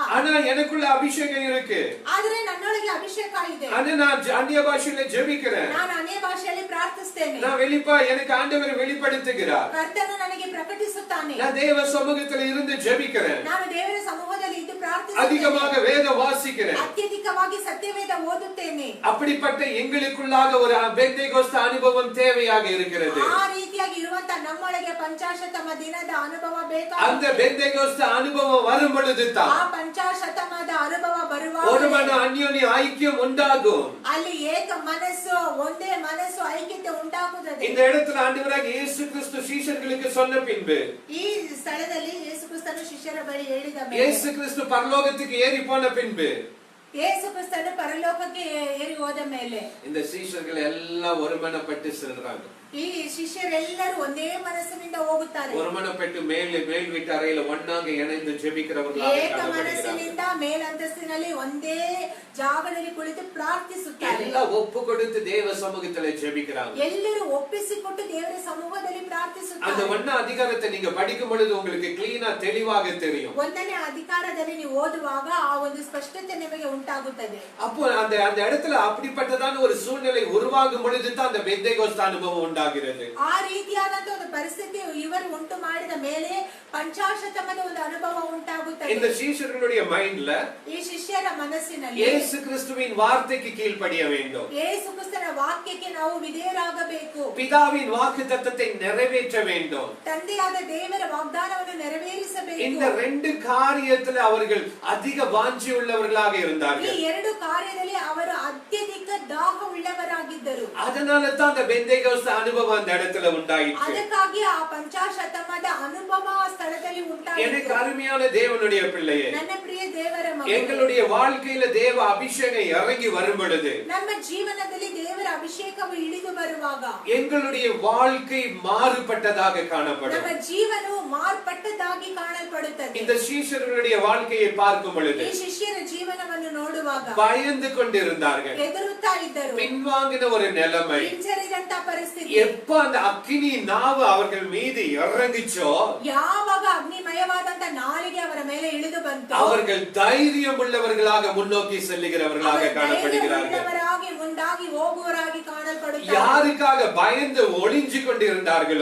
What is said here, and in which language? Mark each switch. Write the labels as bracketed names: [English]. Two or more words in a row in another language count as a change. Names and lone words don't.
[Tamil] ஆனா எனக்குள்ள அபிஷேகம் இருக்கு, [Kannada] ಆದರೆ ನನ್ನೊಳಗೆ ಅಭಿಷೇಕ ಇದೆ. [Tamil] ஆனா நான் அந்நிய பாஷையில ஜெபிக்கிறேன், [Kannada] ನಾನು ಅನ್ಯ ಭಾಷೆಯಲ್ಲಿ ಪ್ರಾರ್ಥಿಸ್ತೇನೆ. [Tamil] நான் எனக்கு ஆண்டவர் வெளிப்படுத்துகிறார், [Kannada] ಕರ್ತನು ನನಗೆ ಪ್ರಕಟಿಸುತ್ತಾನೆ. [Tamil] நான் தேவ சமூகத்துல இருந்து ஜெபிக்கிறேன், [Kannada] ನಾನು ದೇವರ ಸಮೂಹದಲ್ಲಿ ಇದ್ದು ಪ್ರಾರ್ಥಿಸುತ್ತೇನೆ, [Tamil] அதிகமாக வேதம் வாசிக்கிறேன், [Kannada] ಅತ್ಯಧಿಕವಾಗಿ ಸತ್ಯವೇದ ಓದುತ್ತೇನೆ. [Tamil] அப்படிப்பட்ட எங்களுக்குள்ளாக ஒரு பெந்தேகோஸ்து அனுபவம் தேவையாக இருக்கிறது. [Kannada] ಆ ರೀತಿಯಾಗಿ ಇರುವಂತ ನಮ್ಮೊಳಗೆ ಪಂಚಾಶತಮ ದಿನದ ಅನುಭವ ಬೇಕಾಗಿದೆ. [Tamil] அந்த பெந்தேகோஸ்து அனுபவம் வரும் பொழுது தான் [Kannada] ಆ ಪಂಚಾಶತಮದ ಅನುಭವ ಬರುವಾಗ [Tamil] ஒருமன அந்யோன்ய ஐக்கியம் உண்டாகும். [Kannada] ಅಲ್ಲಿ ಏಕ ಮನಸ್ಸು ಒಂದೇ ಮನಸ್ಸು ಐಕ್ಯತೆ ಉಂಟಾಗುತ್ತದೆ. [Tamil] இந்த இடத்துல ஆண்டவராக இயேசு கிறிஸ்து சீஷர்களுக்கு சொன்ன பின்பு [Kannada] ಈ ಸ್ಥಳದಲ್ಲಿ ಯೇಸು ಕ್ರಿಸ್ತನು ಶಿಷ್ಯರ ಬಳಿ ಹೇಳಿದ ಮೇಲೆ [Tamil] இயேசு கிறிஸ்து பரலோகத்துக்கு ஏறி போன பின்பு [Kannada] ಯೇಸು ಕ್ರಿಸ್ತನು ಪರಲೋಕಕ್ಕೆ ಏರಿ ಹೋದ ಮೇಲೆ [Tamil] இந்த சீஷர்கள் எல்லாம் ஒருமனப்பட்டு செல்றாங்க. [Kannada] ಈ ಶಿಷ್ಯರೆಲ್ಲರೂ ಒಂದೇ ಮನಸ್ಸಿನಿಂದ ಹೋಗುತ್ತಾರೆ. [Tamil] ஒருமனப்பட்டு மேல் வீட்டு அறையில ஒண்ணாக இணைந்து ஜெபிக்கிறவர்களாக [Kannada] ಏಕ [Tamil] காணப்படுகிறார்கள். [Kannada] ಮನಸ್ಸಿನಿಂದ ಮೇಲಂತಸ್ತಿನಲ್ಲಿ ಒಂದೇ ಜಾಗದಲ್ಲಿ ಕುಳಿತು ಪ್ರಾರ್ಥಿಸುತ್ತಾರೆ. [Tamil] எல்லாம் ஒப்பு கொடுத்து தேவ சமூகத்துல ஜெபிக்கிறாங்க. [Kannada] ಎಲ್ಲರೂ ಒಪ್ಪಿಸಿಕೊಟ್ಟು ದೇವರ ಸಮ್ಮುಖದಲ್ಲಿ [Tamil] அந்த [Kannada] ಪ್ರಾರ್ಥಿಸುತ್ತಾರೆ. [Tamil] ஒண்ணா அதிகாரத்தை நீங்க படிக்கும் பொழுது உங்களுக்கு கிளீனா தெளிவாக தெரியும். [Kannada] ಒಂದನೇ ಅಧಿಕಾರದಲ್ಲಿ ನೀವು ಓದುವಾಗ ಆ ಒಂದು ಸ್ಪಷ್ಟತೆ ನಿಮಗೆ ಉಂಟಾಗುತ್ತದೆ. [Tamil] அப்போ அந்த இடத்துல அப்படிப்பட்டதான ஒரு சூழ்நிலை உருவாகும் பொழுது தான் அந்த பெந்தேகோஸ்து அனுபவம் உண்டாகிறது. [Kannada] ಆ ರೀತಿಯಾದಂತ ಒಂದು ಪರಿಸ್ಥಿತಿ ಇವರು ಉಂಟು ಮಾಡಿದ ಮೇಲೆ ಪಂಚಾಶತಮದ ಒಂದು ಅನುಭವ ಉಂಟಾಗುತ್ತದೆ. [Tamil] இந்த சீஷர்களுடைய மைண்ட்ல [Kannada] ಈ ಶಿಷ್ಯರ ಮನಸ್ಸಿನಲ್ಲಿ [Tamil] இயேசு கிறிஸ்துவின் வார்த்தைக்கு கீழ்ப்படிய வேண்டும். [Kannada] ಯೇಸು ಕ್ರಿಸ್ತನ ವಾಕ್ಯಕ್ಕೆ ನಾವು ವಿಧೇಯರಾಗಬೇಕು. [Tamil] பிதாவின் வாக்குத்தத்தத்தை நிறைவேற்ற வேண்டும். [Kannada] ತಂದೆಯಾದ ದೇವರ ವಾಗ್ದಾನವನ್ನು ನೆರವೇರಿಸಬೇಕು. [Tamil] இந்த ரெண்டு காரியத்துல அவர்கள் அதிக வாஞ்சி உள்ளவர்களாக [Kannada] ಈ [Tamil] இருந்தார்கள். [Kannada] ಎರಡು ಕಾರ್ಯದಲ್ಲಿ ಅವರು ಅತ್ಯಧಿಕ ದಾಹ ಉಳ್ಳವರಾಗಿದ್ದರು. [Tamil] அதனால தான் அந்த பெந்தேகோஸ்து அனுபவம் அந்த இடத்துல உண்டாயிற்று. [Kannada] ಅದಕ್ಕಾಗಿ ಆ ಪಂಚಾಶತಮದ ಅನುಭವ ಆ ಸ್ಥಳದಲ್ಲಿ [Tamil] எனக்கு [Kannada] ಉಂಟಾಯಿತು. [Tamil] அருமையான தேவனுடைய பிள்ளையே, [Kannada] ನನ್ನ ಪ್ರಿಯ ದೇವರ ಮಗನೇ, [Tamil] எங்களுடைய வாழ்க்கையில தேவ அபிஷேகம் இறங்கி வரும் பொழுது [Kannada] ನಮ್ಮ ಜೀವನದಲ್ಲಿ ದೇವರ ಅಭಿಷೇಕವು ಇಳಿದು ಬರುವಾಗ [Tamil] எங்களுடைய வாழ்க்கை மாறுபட்டதாக காணப்படும். [Kannada] ನಮ್ಮ ಜೀವನವು ಮಾರ್ಪಟ್ಟದಾಗಿ ಕಾಣಲ್ಪಡುತ್ತದೆ. [Tamil] இந்த சீஷர்களுடைய வாழ்க்கையை பார்க்கும் பொழுது [Kannada] ಈ ಶಿಷ್ಯರ ಜೀವನವನ್ನು ನೋಡುವಾಗ [Tamil] பயந்து கொண்டிருந்தார்கள். [Kannada] ಹೆದರುತ್ತಾ ಇದ್ದರು. [Tamil] பின்வாங்கின ஒரு நிலைமை. [Kannada] ಹಿಂಜರಿದಂತ ಪರಿಸ್ಥಿತಿ. [Tamil] எப்ப அந்த அக்கினி நாவு அவர்கள் மீது இறங்குச்சோ [Kannada] ಯಾವಾಗ ಅಗ್ನಿಮಯವಾದಂತ ನಾಲಿಗೆ ಅವರ ಮೇಲೆ ಇಳಿದು ಬಂತು, [Tamil] அவர்கள் தைரியம் உள்ளவர்களாக முன்னோக்கி செல்லுகிறவர்களாக காணப்படுகிறார்கள். [Kannada] ಧೈರ್ಯವುಳ್ಳವರಾಗಿ ಮುಂದಾಗಿ ಹೋಗುವವರಾಗಿ ಕಾಣಲ್ಪಡುತ್ತಾರೆ. [Tamil] யாருக்காக பயந்து ஒளிஞ்சு கொண்டிருந்தார்களோ